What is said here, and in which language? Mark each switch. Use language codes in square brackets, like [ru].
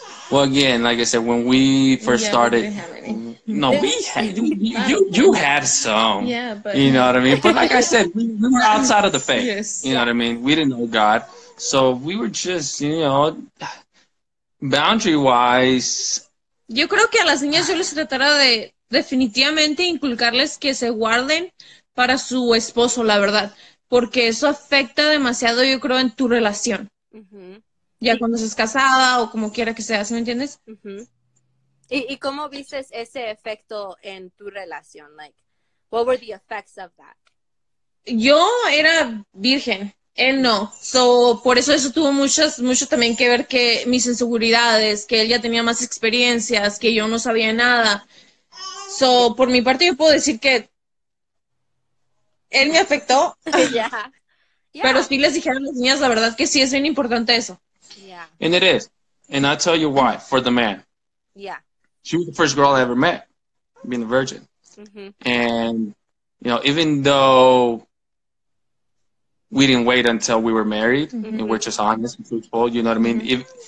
[en] Well, again, like I said, when we first started, no, we had you had some, but you know what I mean. But like I said, we were outside of the faith, you know what I mean. We didn't know God, so we were just, you know, boundary wise. [es] Yo creo que a las niñas yo les tratará de definitivamente inculcarles que se guarden para su esposo, la verdad, porque eso afecta demasiado, yo creo, en tu relación. Ya cuando estés casada o como quiera que sea, ¿sí me entiendes? ¿Y cómo viste ese efecto en tu relación? [en] Like, what were the effects of that? [es] Yo era virgen, él no. So, por eso tuvo mucho también que ver que mis inseguridades, que él ya tenía más experiencias, que yo no sabía nada. So, por mi parte yo puedo decir que él me afectó. [en] Yeah. [es] Pero sí les dijeron a las niñas, la verdad que sí es bien importante eso. [en] Yeah. And it is. And I'll tell you why, for the man. Yeah. She was the first girl I ever met, being a virgin. And, you know, even though we didn't wait until we were married, and we're just honest and truthful, you know what I mean?